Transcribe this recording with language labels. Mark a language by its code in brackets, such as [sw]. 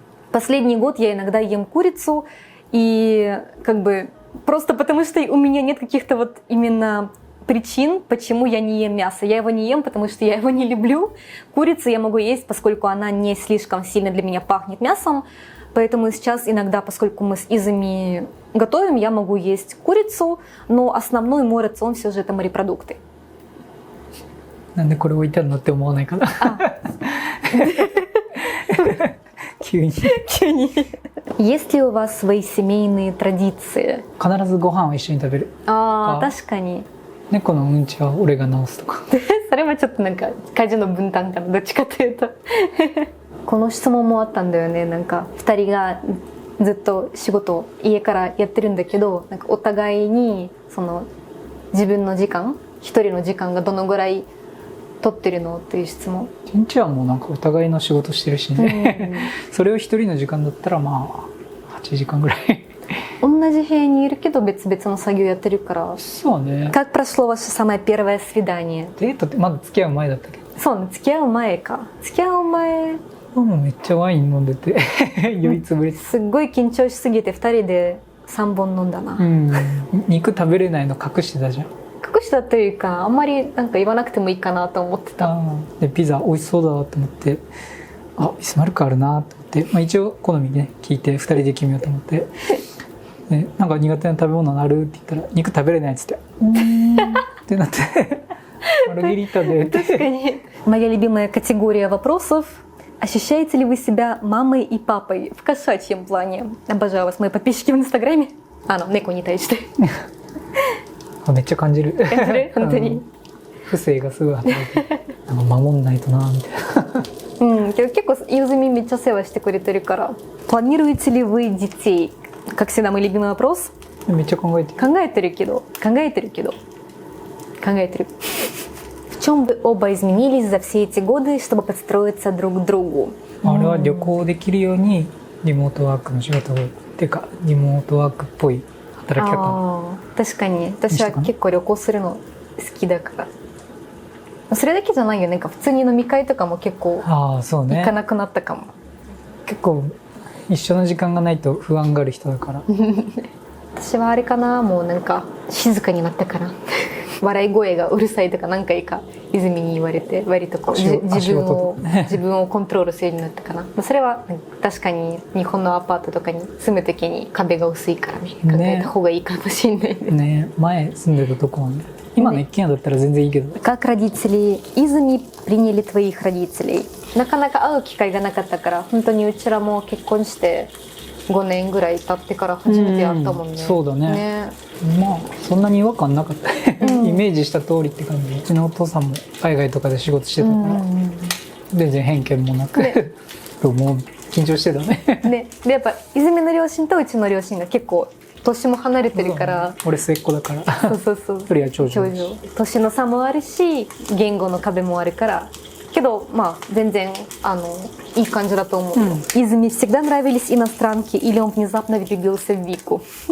[ru] Последний год я иногда ем курицу. И как бы просто потому, что у меня нет каких-то вот именно причин, почему я не ем мясо. Я его не ем, потому что я его не люблю. Курицу я могу есть, поскольку она не слишком сильно для меня пахнет мясом. Поэтому сейчас иногда, поскольку мы с Изами готовим, я могу есть курицу, но основной мой рацион все же это морепродукты. [ja] なんでこれ置いてあるのって思わないかな。急に。 [ru] Есть ли у вас свои семейные традиции? [ja] 必ずご飯を一緒に食べる。確かに。猫のうんちは俺が直すとか。それはちょっとなんか家事の分担かな、どっちかというと。この質問もあったんだよね。なんか2人がずっと仕事家からやってるんだけど、なんかお互いにその自分の時間、一人の時間がどのぐらい取ってるのっていう質問。うちはもうなんかお互いの仕事してるしね。それを一人の時間だったらまあ8時間ぐらい。同じ部屋にいるけど別々の作業やってるから。そうね。 [ru] Как прошло ваше самое первое свидание? [ja] デートってまだ付き合う前だったけど。そうね、付き合う前か。付き合う前、もうめっちゃワイン飲んでて酔いつぶれて、すっごい緊張しすぎて2人で3本飲んだな。肉食べれないの隠してたじゃん。隠したというか、あんまりなんか言わなくてもいいかなと思ってた。でピザ美味しそうだと思って、あ、ビスマルクあるなと思って、一応好みね聞いて2人で決めようと思ってで、なんか苦手な食べ物あるって言ったら肉食べれないっつってってなってマルゲリータで。確かに。 [ru] Моя любимая категория вопросов. Ощущаете ли вы себя мамой и папой в кошачьем плане? Обожаю вас, мои подписчики в Инстаграме. [ja] 猫に対して。めっちゃ感じる。感じる？本当に。不正がすごい働いて、なんか守んないとなみたいな。結構ゆずみめっちゃ世話してくれてるから。 [ru] Планируете ли вы детей? Как всегда, мой любимый вопрос. [ja] めっちゃ考えてる。考えてるけど。 [ru] В чем вы оба изменились за все эти годы, чтобы подстроиться друг к другу? [ja] あれは旅行できるようにリモートワークの仕事をっていうかリモートワークっぽい働き方。確かに私は結構旅行するの好きだから。それだけじゃないよね。普通に飲み会とかも結構そうね、行かなくなったかも。結構一緒の時間がないと不安がある人だから私はあれかな、もうなんか静かになったから笑い声がうるさいとか何回か泉に言われて、割とこう自分をコントロールするようになったかな。それは確かに日本のアパートとかに住むときに壁が薄いからね、考えた方がいいかもしれないね。前住んでたとこはね、今の一軒家だったら全然いいけど。 [ru] Как родители Изumi приняли твоих родителей? [ja] なかなか会う機会がなかったから、本当にうちらも結婚して5年ぐらい経ってから初めて会ったもんね。そうだね。そんなに違和感なかったイメージした通りって感じ。うちのお父さんも海外とかで仕事してたから、全然偏見もなく、もう緊張してたね。でやっぱ泉の両親とうちの両親が結構年も離れてるから、俺末っ子だからそうそれは長女。年の差もあるし言語の壁もあるから、けど全然いい感じだと思う。 [ru] Изumi всегда нравились иностранки или он внезапно влюбился в Вику?